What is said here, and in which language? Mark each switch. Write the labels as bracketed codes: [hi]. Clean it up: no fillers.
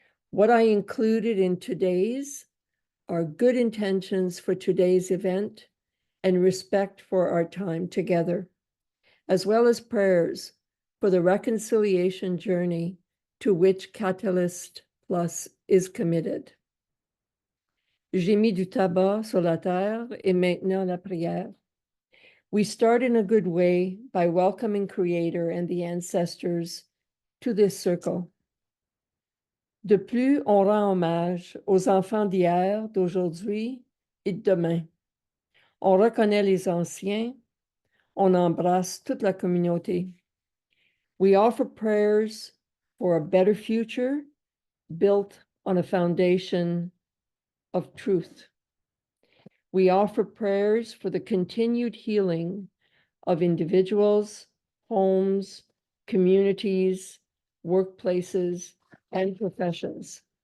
[en] What I included in today's are good intentions for today's event and respect for our time together, as well as prayers for the reconciliation journey to which Catalyst Plus is committed. [fr] J'ai mis du tabac sur la terre et maintenant la prière. [en] We start in a good way by welcoming Creator and the ancestors to this circle. [fr] De plus, on rend hommage aux enfants d'hier, d'aujourd'hui et de demain. On reconnaît les anciens, on embrasse toute la communauté. [en] We offer prayers for a better future built on a foundation of truth. We offer prayers for the continued healing of individuals, homes, communities, workplaces, and professions.